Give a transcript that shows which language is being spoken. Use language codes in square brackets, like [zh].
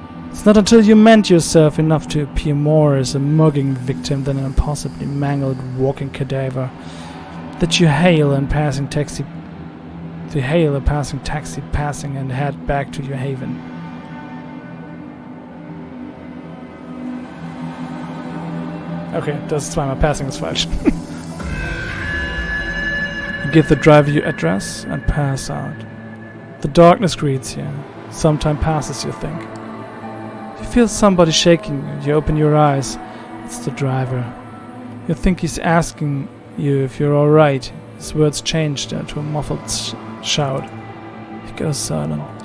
[en] It's not until you mend yourself enough to appear more as a mugging victim than an impossibly mangled walking cadaver that you hail a passing taxi passing and head back to your haven. [de] Okay, das ist zweimal passing ist falsch. [en] You give the driver your address and pass out. The darkness greets you. Some time passes, you think. You feel somebody shaking you. You open your eyes. It's the driver. You think he's asking you if you're alright. His words changed to a muffled shout. He goes silent.